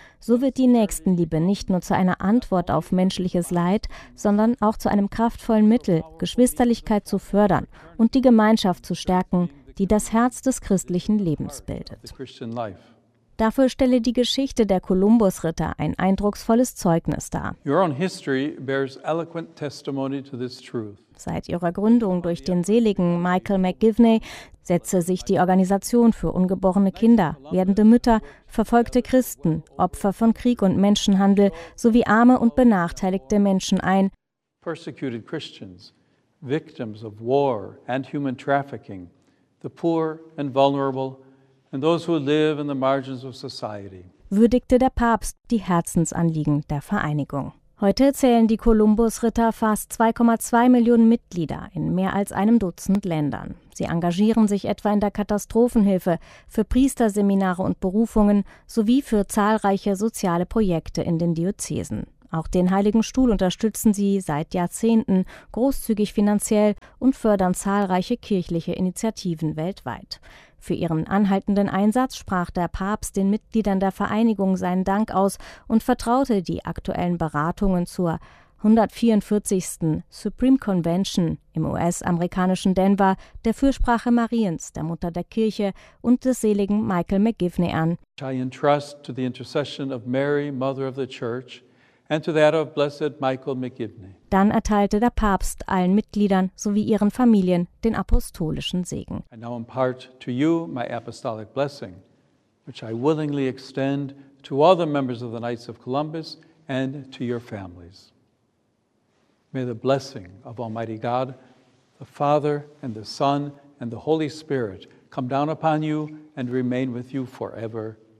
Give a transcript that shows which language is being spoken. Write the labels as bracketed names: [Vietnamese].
[German] So wird die Nächstenliebe nicht nur zu einer Antwort auf menschliches Leid, sondern auch zu einem kraftvollen Mittel, Geschwisterlichkeit zu fördern und die Gemeinschaft zu stärken, die das Herz des christlichen Lebens bildet. Dafür stelle die Geschichte der Kolumbusritter ein eindrucksvolles Zeugnis dar. [English] Your own history bears eloquent testimony to this truth. [German] Seit ihrer Gründung durch den seligen Michael McGivney setzte sich die Organisation für ungeborene Kinder, werdende Mütter, verfolgte Christen, Opfer von Krieg und Menschenhandel sowie arme und benachteiligte Menschen ein. [English] Persecuted Christians, victims of war and human trafficking, the poor and vulnerable. And those who live in the margins of society. [German] Würdigte der Papst die Herzensanliegen der Vereinigung. Heute zählen die Kolumbusritter fast 2,2 Millionen Mitglieder in mehr als einem Dutzend Ländern. Sie engagieren sich etwa in der Katastrophenhilfe, für Priesterseminare und Berufungen sowie für zahlreiche soziale Projekte in den Diözesen. Auch den Heiligen Stuhl unterstützen sie seit Jahrzehnten großzügig finanziell und fördern zahlreiche kirchliche Initiativen weltweit. Für ihren anhaltenden Einsatz sprach der Papst den Mitgliedern der Vereinigung seinen Dank aus und vertraute die aktuellen Beratungen zur 144. Supreme Convention im US-amerikanischen Denver der Fürsprache Mariens, der Mutter der Kirche und des seligen Michael McGivney an. [English] I entrust to the intercession of Mary, Mother of the Church, and to that of blessed Michael McGivney. [German] Dann erteilte der Papst allen Mitgliedern sowie ihren Familien den apostolischen Segen. [English] I now impart to you my apostolic blessing, which I willingly extend to all the members of the Knights of Columbus and to your families. May the blessing of Almighty God, the Father and the Son and the Holy Spirit come down upon you and remain with you forever.